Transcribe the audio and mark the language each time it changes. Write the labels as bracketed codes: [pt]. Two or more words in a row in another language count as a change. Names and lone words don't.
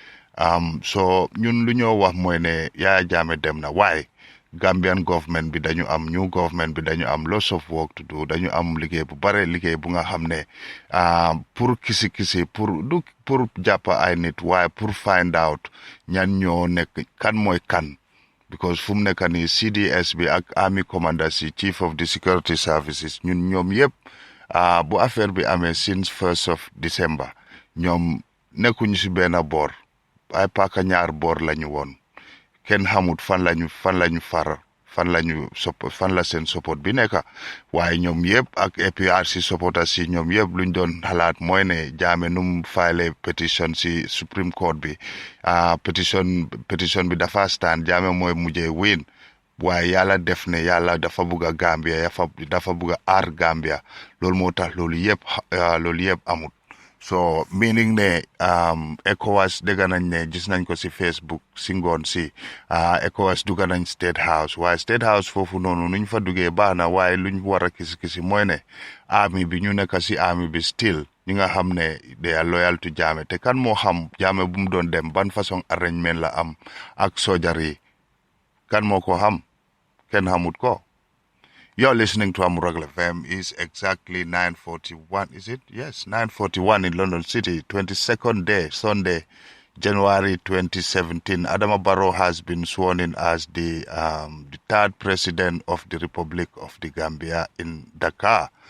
[wo] so ñun lu ñoo wax mooy ne Yaya Jammeh dem na waaye [en] Gambian government [wo] bi dañu am [en] new government [wo] bi dañu am [en] lots of work to do [wo] dañu am liggéey bu bare liggéey bu nga xam ne pour kisi pour jàppa ay nit waaye pour [en] find out [wo] ñan ñoo nekk kan mooy kan because fu mu nekk nii CDS bi ak [en] army commander [wo] si [en] chief of the security services [wo] ñun ñoom yëpp bu affaire bi amee [en] since 1st of December [wo] ñoom nekkuñu si benn boor ay paaka ñaar boor lañu woon kenn xamut fan lañu far fan la seen support bi nekk waaye ñoom yëpp ak [en] APRC supporters [wo] si ñoom yëpp luñ doon xalaat mooy ne Jammeh num file pétition si Supreme Court bi pétition bi dafa stand Jammeh mooy mujjee win waaye yàlla def ne yàlla dafa bugg a Gambia dafa bugg a aar Gambia loolu moo tax loolu yëpp amut [en] so meaning [wo] ne ECOWAS dégg nañ ne gis nañ ko si Facebook si ngoon si ECOWAS dugga nañ State House waaye State House foofu noonu nuñ fa duggee baax na waaye luñ war a kisi mooy ne army bi ñu nekk si army bi still ñi nga xam ne [en] they are loyal to Jammeh [wo] te kan moo xam Jammeh bu mu doon dem ban façon arrangement la am ak sojar yi kan moo ko xam kenn xamut ko. [en] You're listening to Amul Ragal FM. It's exactly 9:41, is it? Yes, 9:41 in London City, 22nd day, Sunday, January 2017. Adama Barrow has been sworn in as the third president of the Republic of the Gambia in Dakar.